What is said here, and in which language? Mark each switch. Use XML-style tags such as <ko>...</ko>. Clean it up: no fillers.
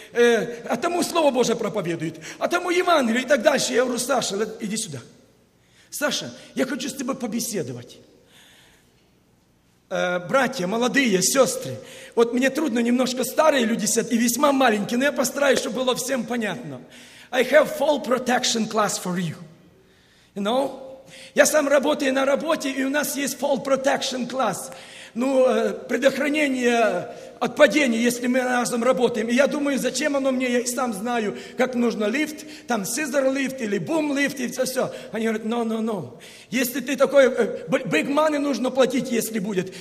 <ru>А тому слово Божье проповедует. А тому Евангелие и так дальше. Я говорю: Саша, иди сюда. Саша, я хочу с тобой побеседовать. Братья, молодые, сестры, вот мне трудно, немножко старые люди сидят и весьма маленькие, но я постараюсь, чтобы было всем понятно.</ru> <en>I have fall protection class for you. You know?</en> <ru>Я сам работаю на работе, и у нас есть</ru> <en>fall protection class.</en> <ru>Ну, предохранение от падения, если мы разом работаем. И я думаю, зачем оно мне, я и сам знаю, как нужно лифт, там scissor лифт или boom лифт, и все-все. Они говорят:</ru> <en>no.</en> <ru>Если ты такой,</ru> <en>big money</en> <ru>нужно платить, если будет.</ru>